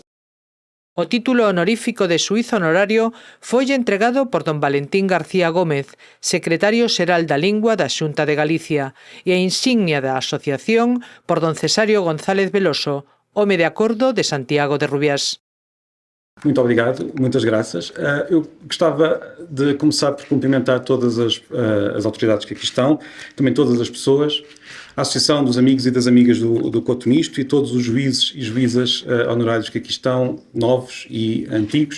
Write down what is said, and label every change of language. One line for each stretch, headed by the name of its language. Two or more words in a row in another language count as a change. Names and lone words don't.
Galician: O título honorífico de xuíz honorario foi entregado por don Valentín García Gómez, secretario xeral da Lingua da Xunta de Galicia, e a insignia da asociación por don Cesario González Veloso, home de acordo de Santiago de Rubiás.
Portuguese: Muito obrigado, muitas graças. Eu gostava de começar por cumprimentar todas as autoridades que aqui estão, também todas as pessoas, a Associação dos Amigos e das Amigas do Couto Misto e todos os juízes e juízas honorários que aqui estão, novos e antigos.